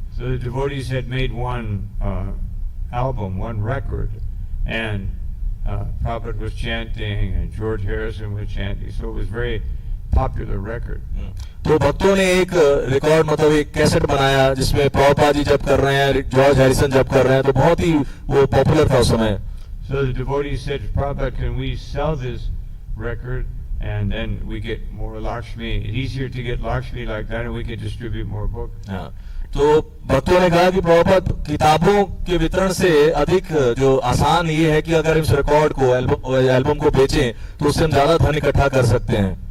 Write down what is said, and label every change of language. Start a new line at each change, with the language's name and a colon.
English: So the devotees had made one album, one record, and Prabhupada was chanting and George Harrison was chanting, so it was very popular record.
Hindi: तो भक्तों ने एक record मतलब एक cassette बनाया जिसमें प्रभुपाद जी जब कर रहे हैं जॉर्ज हैरिसन जब कर रहे हैं तो बहुत ही वो पॉपुलर था उस समय.
English: So the devotees said to Prabhupada, can we sell this record and then we get more Lakshmi? It's easier to get Lakshmi like that and we can distribute more books.
Hindi: हाँ, तो भक्तों ने कहा कि प्रभुपाद किताबों के वितरण से अधिक जो आसान ये है कि अगर इस रिकॉर्ड को एल्बम को बेचें तो उससे हम ज्यादा धन इकट्ठा कर सकते हैं.